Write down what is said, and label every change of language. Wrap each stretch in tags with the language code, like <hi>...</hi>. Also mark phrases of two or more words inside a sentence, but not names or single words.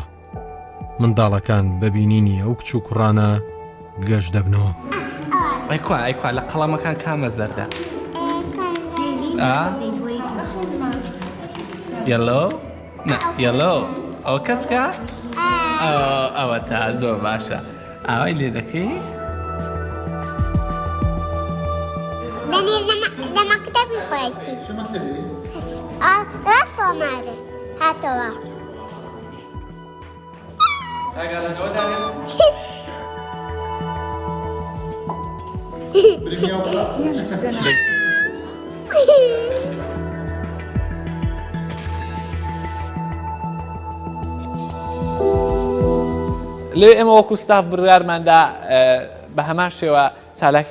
<ckb>منداڵەکان بەبینینی ئەو کچ و کوڕانە گەشت دەبنەوە. ئەیکوا لە قەڵەمەکان کامە زەردە</ckb> <en>yellow yellow</en> <ckb>ئەو کەسکە ئەوە تا زۆر باشە ئاوای لێ دەکەی؟</ckb> <ar>ده مكتبي فايتي شو مكتبي؟ رسمة ماري هاتوا قال أنا وداني</ar> <ckb>لێ ئێمە وەکو ستاف بڕیارماندا بە هەمان شێوە چالاکی</ckb>